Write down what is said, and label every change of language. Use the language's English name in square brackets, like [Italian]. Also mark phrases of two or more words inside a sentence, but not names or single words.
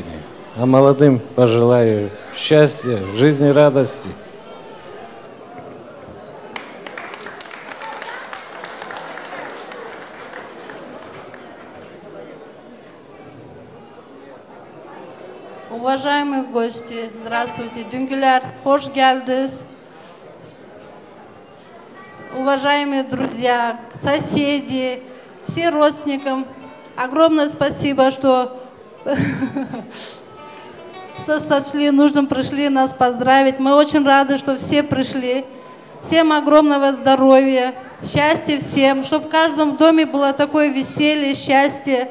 [Russian] А молодым пожелаю счастья, жизни, радости. Уважаемые гости, здравствуйте. [Kazakh] Дүнгілер, хош келдіз. [Russian] Уважаемые друзья, соседи, все родственникам, огромное спасибо, что сочли нужным, пришли нас поздравить. Мы очень рады, что все пришли. Всем огромного здоровья, счастья всем, чтобы в каждом доме было такое веселье, счастье.